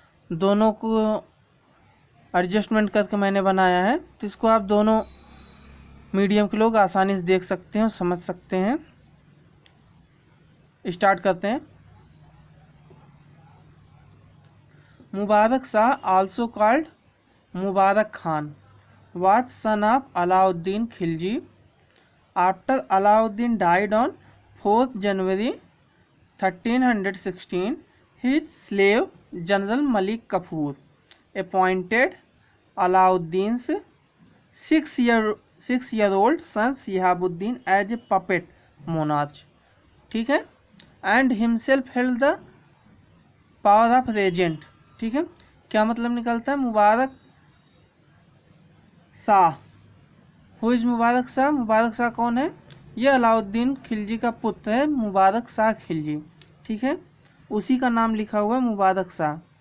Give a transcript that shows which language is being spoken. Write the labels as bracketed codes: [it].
[hi] दोनों को एडजस्टमेंट करके मैंने बनाया है, तो इसको आप दोनों मीडियम के लोग आसानी से देख सकते हैं और समझ सकते हैं। स्टार्ट करते हैं। [en] Mubarak Shah, also called Mubarak Khan, was son of Alauddin Khilji. After Alauddin died on 4th January 1316, his slave General Malik Kafur appointed Alauddin's 6-year-old son Shihabuddin as a puppet monarch. ठीक है, and himself held the power of regent. [hi] ठीक है, क्या मतलब निकलता है? Mubarak Shah, [en] Who is Mubarak Shah? [hi] Mubarak Shah कौन है? ये अलाउद्दीन खिलजी का पुत्र है, मुबारक शाह खिलजी। ठीक है, उसी का नाम लिखा हुआ है मुबारक शाह।